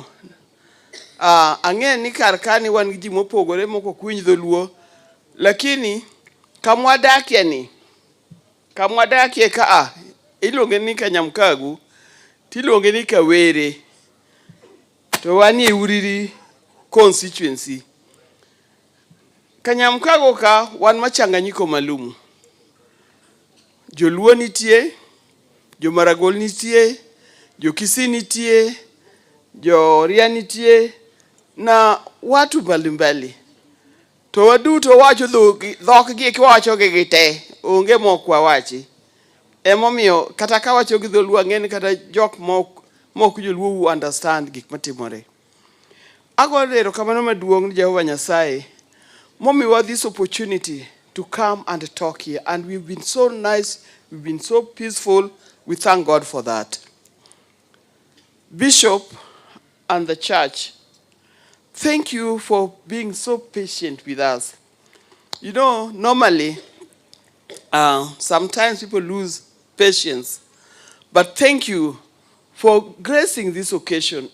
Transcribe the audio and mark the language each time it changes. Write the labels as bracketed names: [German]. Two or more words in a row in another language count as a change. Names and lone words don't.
[Luo (Kenya and Tanzania)] Ang'e ni kar kani wan gi ji mopogore moko kwiny dholuo, lakini kamwadakie ka iluonge ni Kanyamkagu, tiluonge ni Kawere, to wanie Uriri constituency. Kanyamkago ka wan machanganyiko malumu. Joluo nitie, Jomaragol nitie, Jokisii nitie, Joria nitie, [Swahili] na watu mbalimbali. [Luo (Kenya and Tanzania)] To waduto wacho dhok gi kiwacho gi te, onge mok wawachi. Emomiyo kata ka wacho gi dholuo ang'eni kata jok mok joluo understand gik matimore. Ago erokamano maduong' ni Jehova Nyasaye momiwa [English] this opportunity to come and talk here, and we've been so nice, we've been so peaceful. We thank God for that. Bishop and the church, thank you for being so patient with us. You know, normally, sometimes people lose patience, but thank you for gracing this occasion.